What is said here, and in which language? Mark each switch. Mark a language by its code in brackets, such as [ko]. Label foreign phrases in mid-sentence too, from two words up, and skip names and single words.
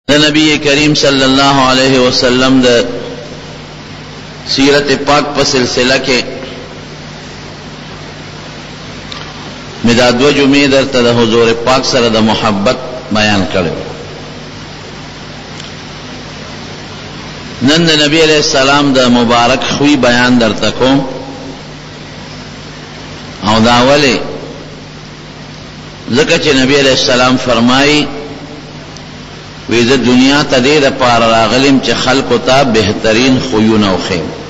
[ps] نبی کریم [ar] صلی اللہ علیہ وسلم [ps] دا سیرت پاک پر سلسلہ کے مدا دو جمعے درته د حضور پاک سره د محبت بیان کړو. نن د نبی [ar] علیہ السلام [ps] د مبارک خوی بیان درته کوم او دا اوله ځکه چې نبی [ar] علیہ السلام [ps] فرمایي وی د دنیا ته دې لپاره راغلم چې خلقو ته بهترین خویونه وښیم.